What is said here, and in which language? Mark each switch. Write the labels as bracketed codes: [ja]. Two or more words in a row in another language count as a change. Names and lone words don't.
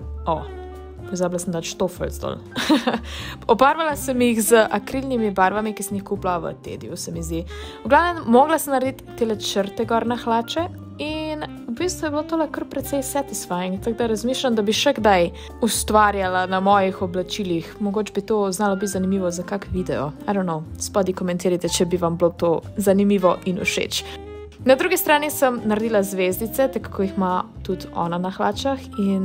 [sl] pozabila sem dati štofelj dol. Obarvala sem jih z akrilnimi barvami, ki sem jih kupila v Tediju, se mi zdi. V glavnem, mogla sem narediti tele črte gor na hlače in v bistvu je bilo tole kar precej satisfying, tako da razmišljam, da bi še kdaj ustvarjala na mojih oblačilih. Mogoče bi to znalo biti zanimivo za kak video. [en] I don't know, [sl] spodaj komentirajte, če bi vam bilo to zanimivo in všeč. Na drugi strani sem naredila zvezdice, tako jih ima tudi ona na hlačah in...